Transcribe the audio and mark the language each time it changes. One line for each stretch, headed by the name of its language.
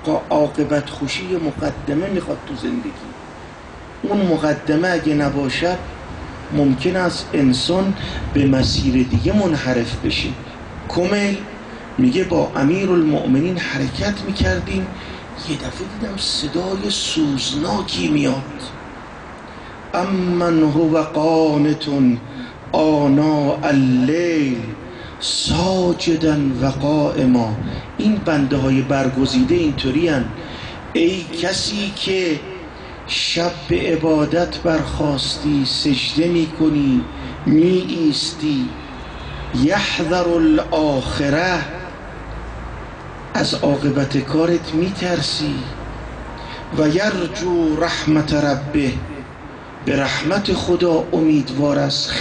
Persian: عاقبت خوشی یه مقدمه میخواد تو زندگی. اون مقدمه اگه نباشد ممکن است انسان به مسیر دیگه منحرف بشه. کمیل میگه با امیر المؤمنین حرکت میکردیم، یه دفعه دیدم صدای سوزناکی میاد.
Arabic: امن هو قانت آناء اللیل ساجدا و قائما.
Persian: این بنده های برگزیده اینطوری هن. ای کسی که شب به عبادت برخاستی، سجده میکنی، می ایستی،
Arabic: یحذر الاخره،
Persian: از عاقبت کارت میترسی،
Arabic: و یرجو رحمت ربه،
Persian: به رحمت خدا امیدوار است.